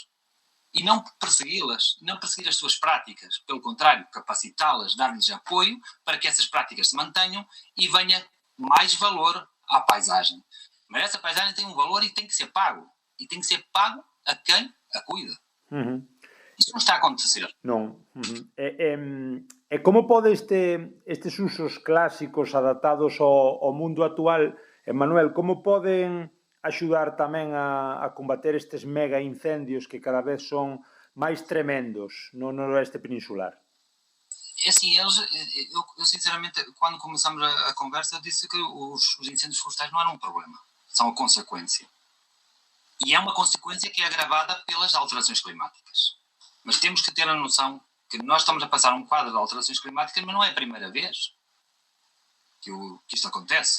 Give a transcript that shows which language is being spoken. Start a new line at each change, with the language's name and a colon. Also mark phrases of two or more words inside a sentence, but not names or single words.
Portuguese: E não persegui-las, não perseguir as suas práticas. Pelo contrário, capacitá-las, dar-lhes apoio para que essas práticas se mantenham e venha mais valor à paisagem. Mas essa paisagem tem um valor e tem que ser pago. E tem que ser pago a quem a cuida. Uhum. Isso não está a acontecer.
Galician: Non. E como pode estes usos clásicos adaptados ao mundo actual, Manuel, como poden axudar tamén a combater estes mega incendios que cada vez son máis tremendos no noroeste peninsular?
Portuguese: É assim, eu sinceramente, quando começamos a conversa, eu disse que os incêndios florestais não eram um problema, são a consequência. E é uma consequência que é agravada pelas alterações climáticas. Mas temos que ter a noção que nós estamos a passar um quadro de alterações climáticas, mas não é a primeira vez que isto acontece.